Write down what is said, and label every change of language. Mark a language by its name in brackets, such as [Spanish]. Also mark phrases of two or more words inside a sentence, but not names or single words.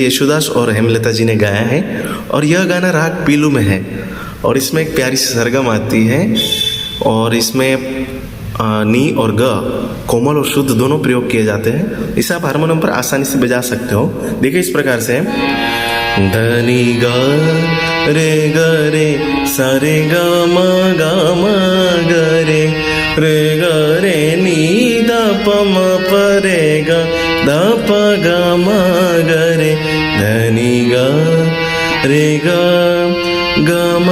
[Hindi] येशुदास और हेमलता जी ने गाया है और यह गाना राग पीलू में है और इसमें एक प्यारी सी सरगम आती है और इसमें नी और ग कोमल और शुद्ध दोनों प्रयोग किए जाते हैं। इसे आप हारमोनियम पर आसानी से बजा सकते हो। देखिए इस प्रकार से धनी ग रे सा रे ग रे नी द प म प रे ग द प ग म ग रे धनी ग म।